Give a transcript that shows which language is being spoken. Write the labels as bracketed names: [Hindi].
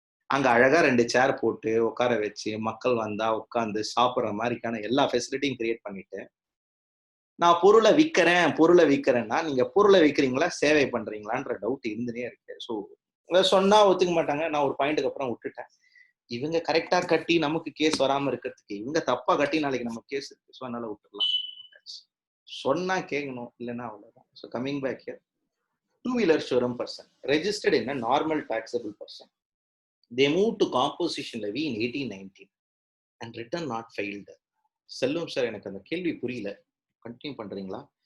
[Tamil] அங்க அழகா 2 சேர் போட்டு உட்கார வச்சு, மக்கள் வந்தா உட்காந்து சாப்பிட்ற மாதிரிக்கான எல்லா ஃபெசிலிட்டியும் கிரியேட் பண்ணிட்டு, நான் பொருளை விற்கிறேன்னா, நீங்க பொருளை விற்கிறீங்களா சேவை பண்றீங்களான்ற டவுட் இருந்துனே இருக்கு. ஸோ சொன்னா ஒத்துக்க மாட்டாங்க. நான் ஒரு பாயிண்ட்டுக்கு அப்புறம் விட்டுட்டேன். இவங்க கரெக்டா கட்டி நமக்கு கேஸ் வராம இருக்கிறதுக்கு, இவங்க தப்பா கட்டி நாளைக்கு நம்ம கேஸ் இருக்கு. ஸோ அதனால விட்டுடலாம். சொன்னா கேட்கணும், இல்லைன்னா அவ்வளவுதான். [English] So coming back here, 2-wheeler showroom person registered in a normal taxable person. They moved to composition levy in 1819 and return not filed. [Tamil] செல்லும் சார், எனக்கு அந்த கேள்வி புரியல, கண்டினியூ பண்றீங்களா?